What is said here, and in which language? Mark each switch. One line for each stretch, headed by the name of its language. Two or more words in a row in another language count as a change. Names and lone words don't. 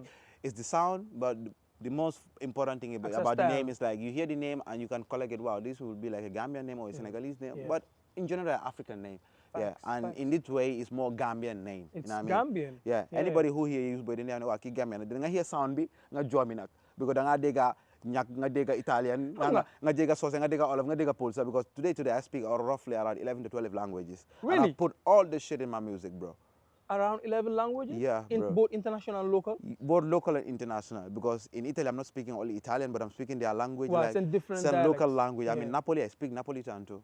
English: like, is the sound, but the most important thing a about the style. name is like you hear the name and you can collect it. Wow, this will be like a Gambian name or a Senegalese name, Yeah. but in general, an African name. Yeah, Facts, and facts. in this way, it's more Gambian name. It's you know what I mean? Gambian. Yeah. Yeah. Anybody who hear Yus Bwoi, they know aki Gambian.
Wolof: They hear sound be nga jomi nak because nga dega nyak nga dega Italian, nga dega sauce, nga dega olive, nga dega pulsa.
English: Because today I speak roughly around 11 to 12 languages. And I Really? put all the shit in my music, bro. Around 11 languages? Yeah, In bro. both international and local? Both local and international, because in Italy I'm not speaking only Italian, but I'm speaking their language. Wow, like, it's in different it's a local dialects. language. I Yeah. mean, Napoli, I speak Napolitan too.